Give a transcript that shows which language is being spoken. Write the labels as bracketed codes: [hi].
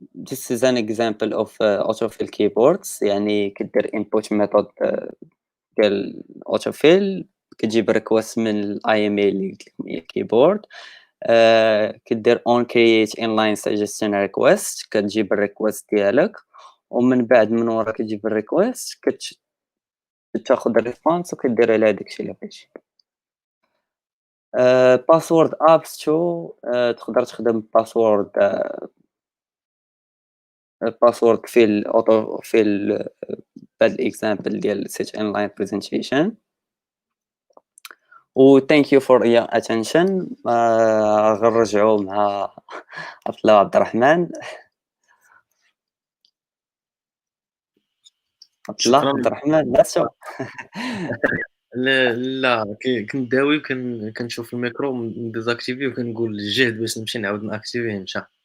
[en] this is an example of autofill keyboards. [ar] يعني كدير input method ديال autofill، كتجيب request من الاي ام اللي قلت لكم هي keyboard. كدير on create inline suggestion request، كتجيب الريكوست ديالك ومن بعد من ورا كتجيب الريكوست كتاخذ الريسبونس وكدير على داكشي اللي بغيتي. [en] password ابس تو [ar] تقدر تخدم [en] Password في الاوتو في بهاد الاكزامبل ديال سيت ان لاين بريزنتيشن. و thank you for your attention. [ar] غنرجعوا مع عبد الله عبد الرحمن. عبد الله شكرا. عبد الرحمن ناسو. لا كنداوي كنشوف الميكرو مديزاكتيفي وكنقول الجهد باش نمشي نعاود ناكتيفيه مشى.